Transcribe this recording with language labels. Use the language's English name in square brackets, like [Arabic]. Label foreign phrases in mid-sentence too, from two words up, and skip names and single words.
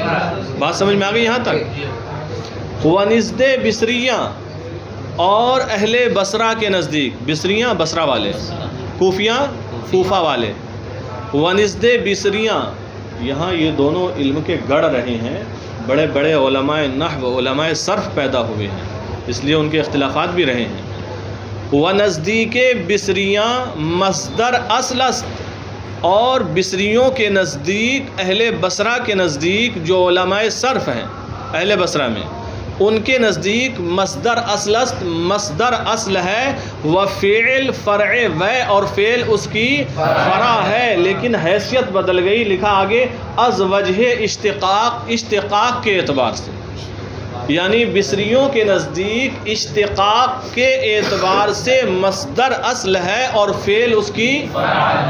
[Urdu] بات سمجھ میں آ گئی یہاں تک؟ [Persian] ونزد بصریاں، [Urdu] اور اہل بصرہ کے نزدیک، بصریاں بصرہ والے، کوفیاں کوفہ والے. [Persian] ونزد بصریاں، [Urdu] یہاں یہ دونوں علم کے گڑھ رہے ہیں. بڑے بڑے علماء نحو، علماء صرف پیدا ہوئے ہیں، اس لیے ان کے اختلافات بھی رہے ہیں. [Persian] ونزدیک بصریاں مصدر اصل است، [Urdu] اور بصریوں کے نزدیک، اہل بصرہ کے نزدیک جو علماء صرف ہیں اہل بصرہ میں، ان کے نزدیک [Persian] مصدر اصل است، [Urdu] مصدر اصل ہے. [Persian] و فعل فرع و، [Urdu] اور فعل اس کی فرع ہے. لیکن حیثیت بدل گئی، لکھا آگے [Persian] از وجہ اشتقاق، [Urdu] اشتقاق کے اعتبار سے. یعنی بصریوں کے نزدیک اشتقاق کے اعتبار سے مصدر اصل ہے اور فعل اس کی فرع ہے.